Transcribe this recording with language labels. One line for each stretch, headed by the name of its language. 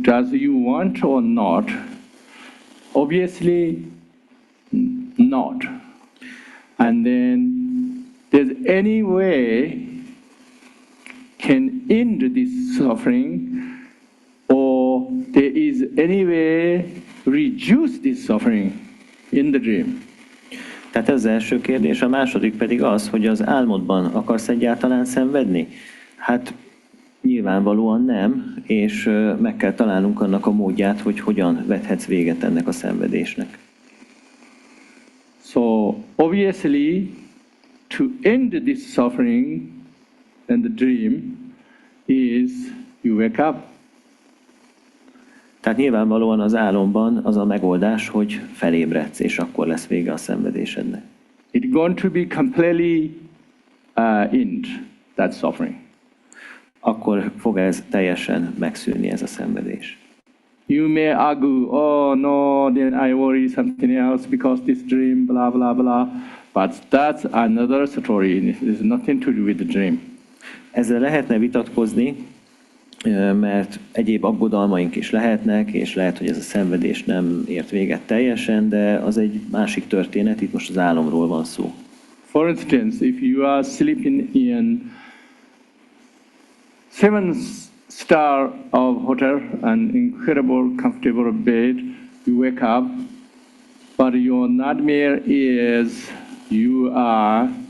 English: Does you want or not? Obviously not. And then there's any way can end this suffering, or there is any way reduce this suffering in the dream.
Hungarian: Tehát ez az első kérdés, a második pedig az, hogy az álmodban akarsz egyáltalán szenvedni? Hát nyilvánvalóan nem, és meg kell találnunk annak a módját, hogy hogyan vethetsz véget ennek a szenvedésnek.
English: So obviously to end this suffering in the dream is you wake up.
Hungarian: Tehát nyilvánvalóan az álomban az a megoldás, hogy felébredsz, és akkor lesz vége a szenvedésednek.
English: It's going to be completely end that suffering.
Hungarian: Akkor fog ez teljesen megszűnni, ez a szenvedés.
English: You may argue, oh no, then I worry something else because this dream, blah, blah, blah. But that's another story. It has nothing to do with the dream.
Hungarian: Ezzel lehetne vitatkozni, mert egyéb aggodalmaink is lehetnek, és lehet, hogy ez a szenvedés nem ért véget teljesen, de az egy másik történet, itt most az álomról van szó.
English: For instance, if you are sleeping in 7-star of hotel, an incredible comfortable bed, you wake up, but your nightmare is you are